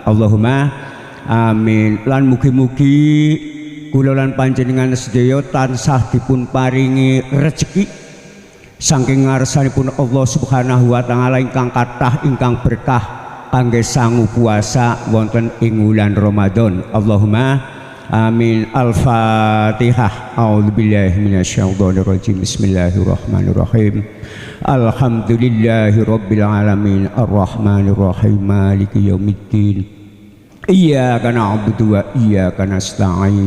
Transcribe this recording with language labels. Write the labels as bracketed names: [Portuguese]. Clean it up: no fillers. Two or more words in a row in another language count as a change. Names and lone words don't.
[Arabic] اللهم آمين. [Javanese] Lan mugi-mugi kula lan panjenengan sedaya tansah dipun paringi rezeki saking ngarsanipun Allah [Arabic] سبحانه وتعالى [Javanese] ingkang kathah ingkang berkah kangge sangu puasa wonten ing wulan Ramadan. [Arabic] اللهم آمين. الفاتحة. أعوذ بالله من الشيطان الرجيم. بسم الله الرحمن الرحيم. الحمد لله رب العالمين. الرحمن الرحيم. مالك يوم الدين. إياك نعبد وإياك نستعين.